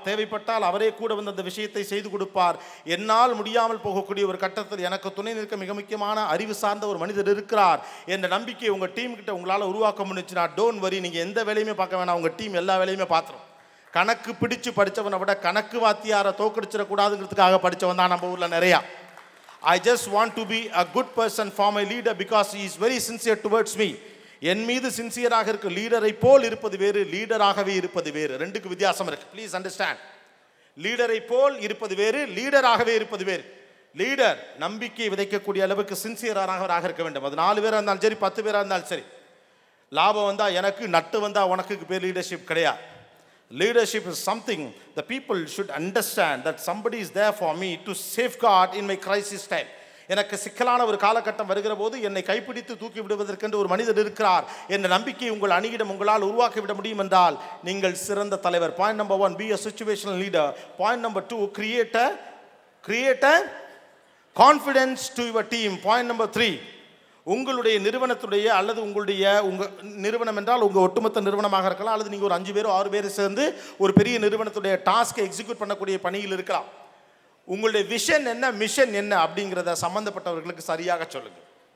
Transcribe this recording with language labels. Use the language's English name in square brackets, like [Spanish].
[Tamil] தேவைப்பட்டால் அவரே கூட வந்து அந்த விஷயத்தை செய்து கொடுப்பார். என்னால் முடியாமல் போகக்கூடிய ஒரு கட்டத்தில் எனக்கு துணை நிற்க மிக முக்கியமான அறிவு சார்ந்த ஒரு மனிதர் இருக்கிறார் என்ற நம்பிக்கையை உங்கள் டீம் கிட்ட உங்களால் உருவாக்க முடிஞ்சுன்னா [English] don't worry, [Tamil] நீங்கள் எந்த வேலையுமே பார்க்க வேணாம், உங்கள் டீம் எல்லா வேலையுமே பார்த்துரும். கணக்கு பிடிச்சு படித்தவனை விட கணக்கு வாத்தியாரை தோக்கடிச்சிடக்கூடாதுங்கிறதுக்காக படித்தவன் தான் நம்ம ஊரில் நிறையா. [English] I just want to be a good person for my leader because he is very sincere towards me. [Tamil] என் மீது சின்சியராக இருக்க லீடரை போல் இருப்பது வேறு, லீடராகவே இருப்பது வேறு. ரெண்டுக்கு வித்தியாசம் இருக்கு. [English] Please understand. [Tamil] லீடரை போல் இருப்பது வேறு, லீடராகவே இருப்பது வேறு. லீடர் நம்பிக்கை விதைக்கக்கூடிய அளவுக்கு சின்சியராக இருக்க வேண்டும். அது 4 பேராக இருந்தாலும் சரி, 10 பேராக இருந்தாலும் சரி. லாபம் வந்தால் எனக்கு, நட்டு வந்தால் உனக்கு பேர் லீடர்ஷிப் கிடையாது. [English] Leadership is something the people should understand that somebody is there for me to safeguard in my crisis time. [Tamil] எனக்கு சிக்கலான ஒரு காலகட்டம் வருகிற போது என்னை கைப்பிடித்து தூக்கி விடுவதற்கென்று ஒரு மனிதர் இருக்கிறார் என்ற நம்பிக்கையை உங்கள் அணியிடம் உங்களால் உருவாக்கி விட முடியும் என்றால் நீங்கள் சிறந்த தலைவர். [English] Point number 1, be a situational leader. Point number 2, create a confidence to your team. [Tamil] Point number 3, உங்களுடைய நிறுவனத்துடைய அல்லது உங்கள் நிறுவனம் என்றால் உங்கள் ஒட்டுமொத்த நிறுவனமாக இருக்கலாம், அல்லது நீங்கள் ஒரு 5 பேரோ 6 பேர் சேர்ந்து ஒரு பெரிய நிறுவனத்துடைய டாஸ்கை எக்ஸிக்யூட் பண்ணக்கூடிய பணியில் இருக்கலாம். உங்களுடைய விஷன் என்ன, மிஷன் என்ன அப்படிங்கிறத சம்பந்தப்பட்டவர்களுக்கு சரியாக சொல்லுங்கள்.